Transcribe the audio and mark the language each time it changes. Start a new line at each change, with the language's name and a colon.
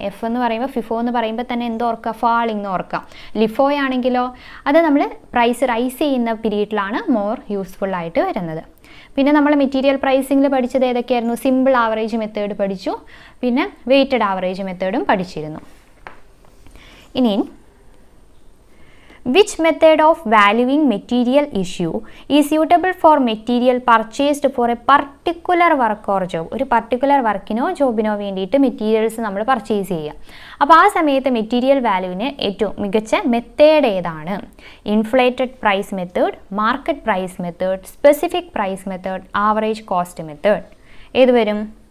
Malayalam: F എന്ന് പറയുമ്പോൾ, FIFO എന്ന് പറയുമ്പോൾ തന്നെ എന്തോർക്കുക? ഫാളിംഗ് എന്ന് ഓർക്കുക. ലിഫോ ആണെങ്കിലോ അത് നമ്മൾ പ്രൈസ് റൈസ് ചെയ്യുന്ന പീരീഡിലാണ് മോർ യൂസ്ഫുൾ ആയിട്ട് വരുന്നത്. പിന്നെ നമ്മൾ മെറ്റീരിയൽ പ്രൈസിങ്ങിൽ പഠിച്ചത് ഏതൊക്കെയായിരുന്നു? സിമ്പിൾ ആവറേജ് മെത്തേഡ് പഠിച്ചു, പിന്നെ വെയ്റ്റഡ് ആവറേജ് മെത്തേഡും പഠിച്ചിരുന്നു.
English: ഇനി which method of valuing material issue is suitable for material purchased for a particular work or job?
Malayalam: ഒരു പർട്ടിക്കുലർ വർക്കിനോ ജോബിനോ വേണ്ടിയിട്ട് മെറ്റീരിയൽസ് നമ്മൾ പർച്ചേസ് ചെയ്യുക. അപ്പോൾ ആ സമയത്ത് മെറ്റീരിയൽ വാല്യൂവിന് ഏറ്റവും മികച്ച മെത്തേഡ് ഏതാണ്? Inflated price method, market price method, specific price method, average cost method. ഏത് വരും?